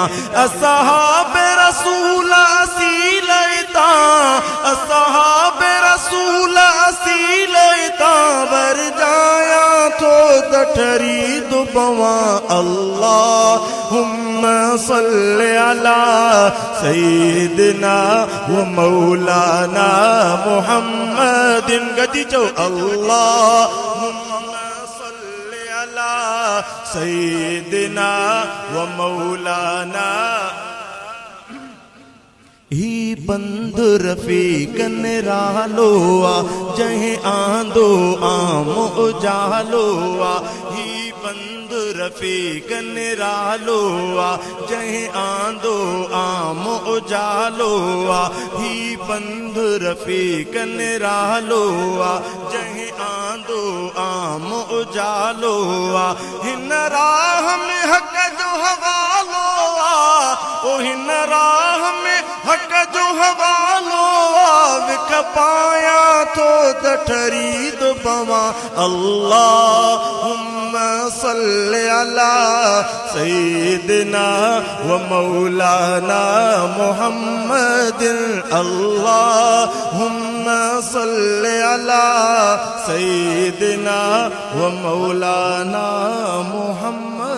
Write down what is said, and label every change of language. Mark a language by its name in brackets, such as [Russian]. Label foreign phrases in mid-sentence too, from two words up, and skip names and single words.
[Sindhi] असहाब रसूल असील इतां, असहाब रसूल असील इतां। वर जाया थो त ठरी थो पवां। [Arabic] اللهم صل على سيدنا ومولانا محمد. [Sindhi] गदी चओ [Arabic] اللهم صل على سيدنا ومولانا. [Sindhi] ही बंधु रफ़ीक निरालो आ, जंहिं आंदो आम उजालो आ। ही बंधु रफ़ीक निरालो आ, जंहिं आंदो आम उजालो आ। ही बंधु रफ़ीक निरालो आ, जंहिं आंदो आम उजालो आ। हिन राह में हक़ जो हवालो आ, ओ हिन राह में हक़ जो हवालो आ। विख पाया थो त ठरी थो पवां। [Arabic] اللهم صل على سيدنا ومولانا محمد اللهم صل على سيدنا ومولانا محمد